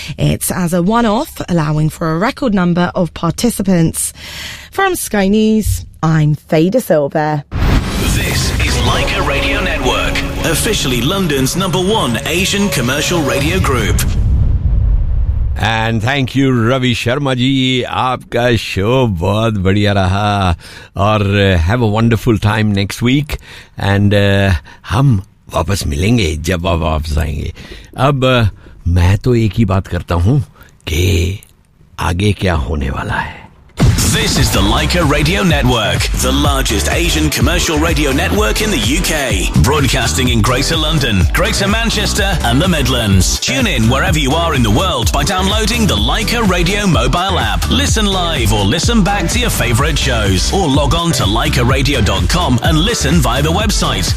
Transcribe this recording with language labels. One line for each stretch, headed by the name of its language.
English: It's as a one-off, allowing for a record number of participants. From Sky News, I'm Faye de Silva. This is Leica Radio Network, officially London's number one Asian commercial radio group. And thank you, Ravi Sharma ji.
Hindi: आपका show बहुत बढ़िया रहा।
English: Aur have a wonderful time next week.
Hindi: And हम वापस मिलेंगे जब आप वापस आएंगे। अब मैं तो एक ही बात करता हूँ के आगे क्या होने वाला है।
English: This is the Leica Radio Network, the largest Asian commercial radio network in the UK. Broadcasting in Greater London, Greater Manchester and the Midlands. Tune in wherever you are in the world by downloading the Leica Radio mobile app. Listen live or listen back to your favourite shows. Or log on to leicaradio.com and listen via the website.